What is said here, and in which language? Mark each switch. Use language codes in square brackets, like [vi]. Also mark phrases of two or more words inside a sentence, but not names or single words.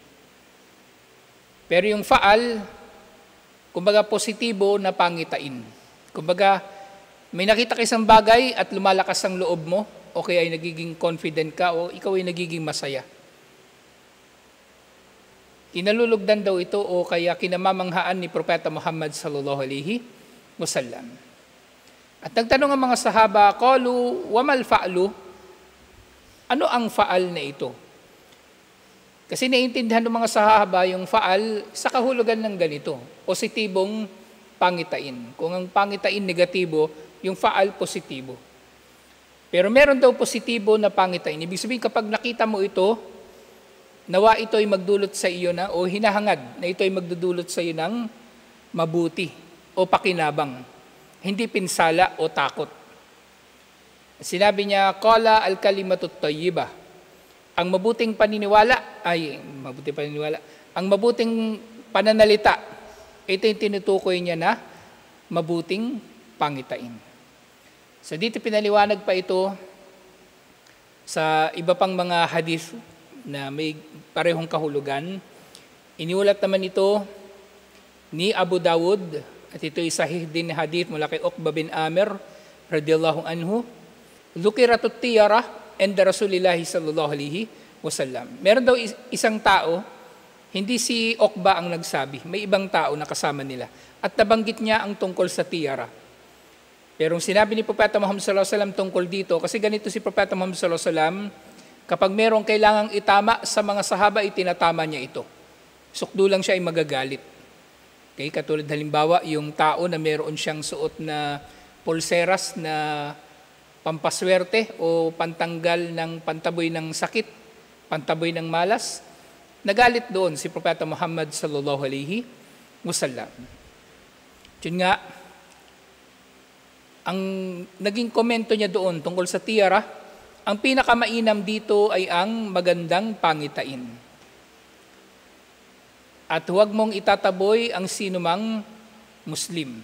[tl] Pero yung faal, kumbaga positibo na pangitain. Kumbaga, may nakita ka isang bagay at lumalakas ang loob mo, o kaya ay nagiging confident ka, o ikaw ay nagiging masaya. Kinalulugdan daw ito o kaya kinamamanghaan ni Propeta Muhammad [ar] صلى الله عليه وسلم. [tl] At nagtanong ang mga sahaba, [ar] قالوا وما الفأل? [tl] Ano ang faal na ito? Kasi naiintindihan ng mga sahaba yung faal sa kahulugan ng ganito, positibong pangitain. Kung ang pangitain negatibo, yung faal positibo. Pero meron daw positibo na pangitain. Ibig sabihin kapag nakita mo ito, nawa ito ay magdulot sa iyo na, o hinahangad na ito ay magdudulot sa iyo ng mabuti o pakinabang. Hindi pinsala o takot. Sinabi niya, [ar] قال الكلمة الطيبة. [tl] Ang mabuting paniniwala, ang mabuting pananalita, ito yung tinutukoy niya na mabuting pangitain. So dito pinaliwanag pa ito sa iba pang mga hadith na may parehong kahulugan. Iniulat naman ito ni Abu Dawud at ito ay sahih din na hadith mula kay Uqba bin Amir [ar] رضي الله عنه. ذكرت الطيرة عند رسول الله صلى الله عليه وسلم. [tl] Meron daw isang tao, hindi si Uqba ang nagsabi, may ibang tao na kasama nila. At nabanggit niya ang tungkol sa tiyara. Pero sinabi ni Propeta Muhammad [ar] صلى الله عليه وسلم [tl] tungkol dito, kasi ganito si Propeta Muhammad [ar] صلى الله عليه وسلم, [tl] kapag merong kailangang itama sa mga sahaba, itinatama niya ito. Sukdo lang siya ay magagalit. Okay, katulad halimbawa, yung tao na meron siyang suot na pulseras na pampaswerte o pantanggal ng pantaboy ng sakit, pantaboy ng malas, nagalit doon si Propeta Muhammad [ar] صلى الله عليه وسلم. [tl] Yun nga, ang naging komento niya doon tungkol sa tiyara, ang pinakamainam dito ay ang magandang pangitain. At huwag mong itataboy ang sinumang Muslim.